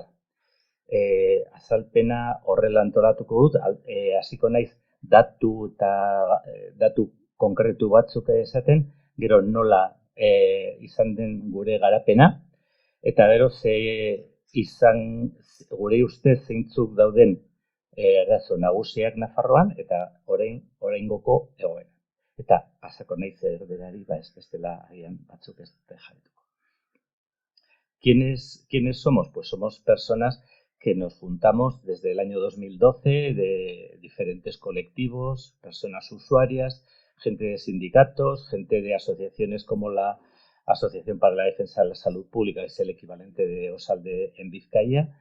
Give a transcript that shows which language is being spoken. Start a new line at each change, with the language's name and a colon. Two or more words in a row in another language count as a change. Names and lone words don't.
Basque: Azalpena horrela antolatuko dut, hasiko naiz datu konkretu batzuk esaten, gero nola izan den gure garapena, eta gero gure ustez zeintzuk dauden arazo nagusiak Nafarroan, eta oraingoko egoera. Eta pasako naiz erderari, ez bestela agian batzuk ez dute jarrituko.
Spanish: ¿Quiénes somos? Pues somos personas que nos juntamos desde el año 2012 de diferentes colectivos, personas usuarias, gente de sindicatos, gente de asociaciones como la Asociación para la Defensa de la Salud Pública, que es el equivalente de Osalde en Vizcaya.